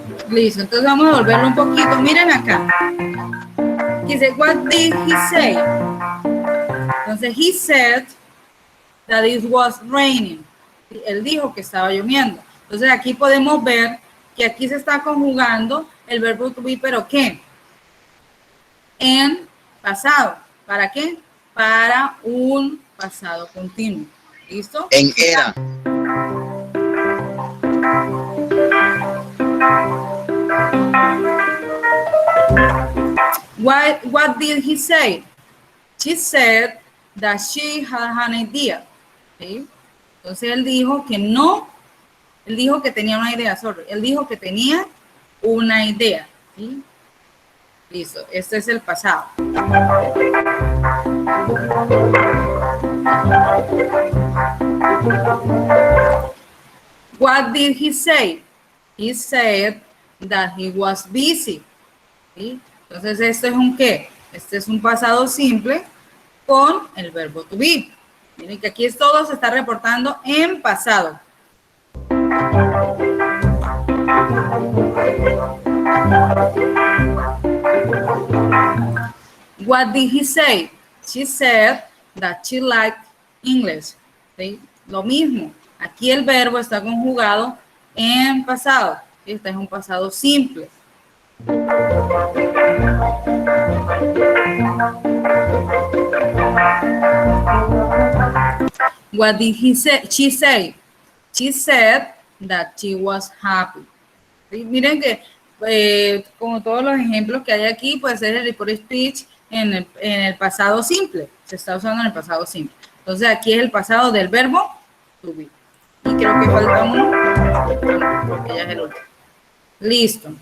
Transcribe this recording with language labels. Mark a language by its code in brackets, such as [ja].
[es] Listo, entonces vamos a volverlo un poquito. Miren acá. Dice, [en] what did he say? [es] Entonces, [en] he said that it was raining. [es] Él dijo que estaba lloviendo. Entonces, aquí podemos ver que aquí se está conjugando el verbo to be, ¿pero qué? En pasado. ¿Para qué? Para un pasado continuo. ¿Listo? En era. [en] What did he say? She said that she had an idea. [es] ¿Sí? Entonces él dijo que no, él dijo que tenía una idea, él dijo que tenía una idea. ¿Sí? Listo, este es el pasado. [en] What did he say? He said that he was busy. [es] ¿Sí? Entonces, ¿esto es un qué? Este es un pasado simple con el verbo to be. Miren que aquí todo se está reportando en pasado. [en] What did he say? She said that she liked English. [es] ¿Sí? Lo mismo. Aquí el verbo está conjugado en pasado. Este es un pasado simple. [en] What did he say? She say? She said that she was happy. [es] ¿Sí? Miren que como todos los ejemplos que hay aquí, puede ser el report speech en el pasado simple. Se está usando en el pasado simple. Entonces aquí es el pasado del verbo to be. Y creo que falta uno. Creo que ya es el último. Listo.